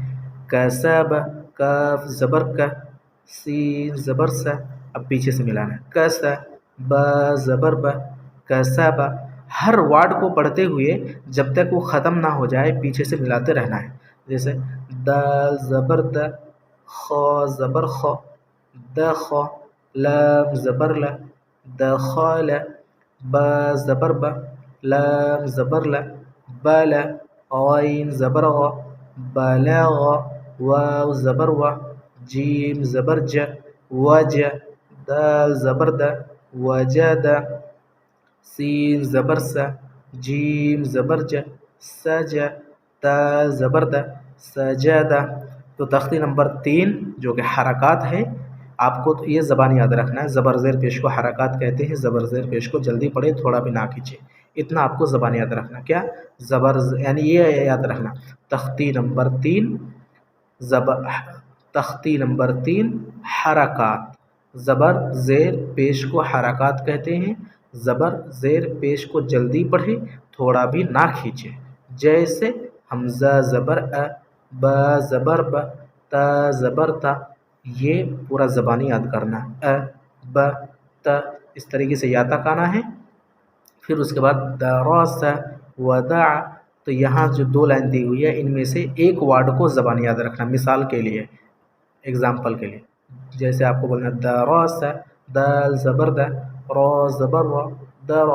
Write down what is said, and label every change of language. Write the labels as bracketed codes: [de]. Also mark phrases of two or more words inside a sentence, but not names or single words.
[ur] کسب، کاف زبر کا، سین زبر سا، اب پیچھے سے ملانا ہے. کس، با زبر ب، کسب. ہر ورڈ کو پڑھتے ہوئے جب تک وہ ختم نہ ہو جائے پیچھے سے ملاتے رہنا ہے. جیسے دال زبر د، خ زبر خ، دخ، لام زبر ل، دخل. با زبر ب، لام زبر ل، بل. عین زبر غ، بلغ. واو زبر و، جیم زبر ج، وج. دال زبر د، وجد. سین زبر س، جیم زبر ج، سج. تا زبر د، سجد. تو تختی نمبر 3 جو کہ حرکات ہے، آپ کو یہ زبان یاد رکھنا ہے. زبر زیر پیش کو حرکات کہتے ہیں. زبر زیر پیش کو جلدی پڑھے، تھوڑا بھی نہ کھینچے. اتنا آپ کو زبان یاد رکھنا. کیا؟ یعنی یہ یاد رکھنا. تختی نمبر 3 تختی نمبر 3 حرکات. زبر زیر پیش کو حرکات کہتے ہیں. زبر زیر پیش کو جلدی پڑھے، تھوڑا بھی نہ کھینچے. جیسے حمزہ زبر ا، با زبر ب، تا زبر تا. یہ پورا زبانی یاد کرنا. ا ب ت، اس طریقے سے یا تک آنا ہے. پھر اس کے بعد درس، ودع. تو یہاں جو 2 لائن دی ہوئی ہے، ان میں سے ایک ورڈ کو زبان یاد رکھنا. مثال کے لیے، ایگزامپل کے لیے، جیسے آپ کو بولنا درس، دال زبر د، را زبر را، در.